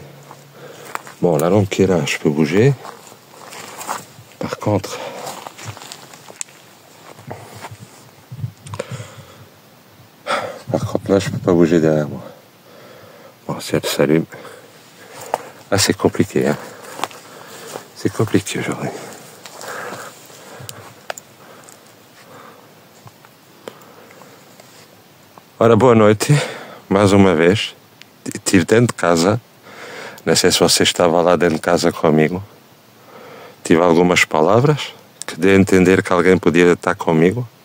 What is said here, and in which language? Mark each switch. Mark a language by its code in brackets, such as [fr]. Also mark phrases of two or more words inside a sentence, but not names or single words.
[fr] Bon, la lampe qui est là, je peux bouger. Par contre, là, je peux pas bouger derrière moi. Bon, si elle s'allume, là, c'est compliqué, hein. C'est compliqué aujourd'hui. [pt] Ora, boa noite, mais uma vez. Estive dentro de casa. Não sei se você estava lá dentro de casa comigo. Tive algumas palavras que dê a entender que alguém podia estar comigo.